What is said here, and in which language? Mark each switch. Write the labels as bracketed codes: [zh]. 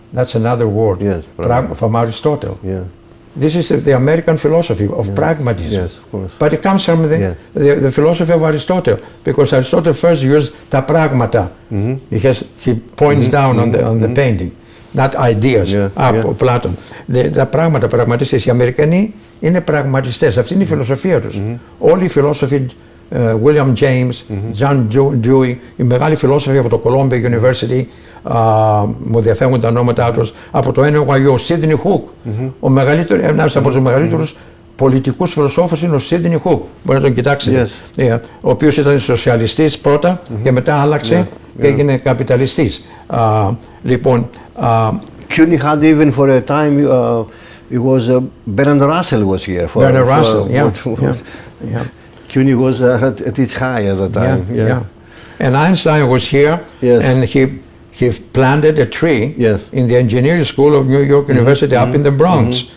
[en] That's another word, from Aristotle. Yeah. This is the American philosophy of pragmatism. Yes, of course. But it comes from the philosophy of Aristotle, because Aristotle first used ta pragmata. He points down on the painting, not ideas. Platon. [el] Τα πράγματα, πραγματιστές. Οι Αμερικανοί είναι πραγματιστές. Αυτή είναι η φιλοσοφία τους. Όλοι οι φιλόσοφοι, William James, John Dewey, οι μεγάλοι φιλόσοφοι από το Columbia University, μου διαφεύγουν τα ονόματά τους, από το NYU, ο Sidney Hook, ένας από τους μεγαλύτερους πολιτικούς φιλοσόφους είναι ο Sidney Hook, μπορεί να τον κοιτάξετε, ο οποίος ήταν σοσιαλιστής πρώτα και μετά άλλαξε και έγινε καπιταλιστής. Λοιπόν, [en] CUNY had even for a time, it was Bernard Russell was here. Bernard Russell, CUNY was at its high at the time. And Einstein was here, and he planted a tree in the engineering school of New York University up in the Bronx.